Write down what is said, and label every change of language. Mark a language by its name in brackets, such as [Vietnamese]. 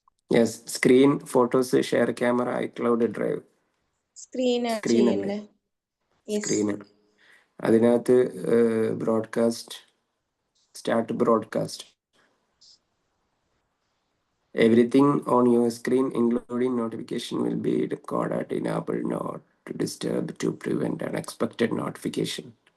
[English] Yes, screen, photos, share camera, iCloud Drive. Screen [Malayalam] Screen അല്ലേ? ചെയ്യണ്ടേ? Yes. [English] Screen. അതിനകത്ത് broadcast, start broadcast. Everything on your screen, including notification, will be recorded. Enable not to disturb to prevent unexpected notification.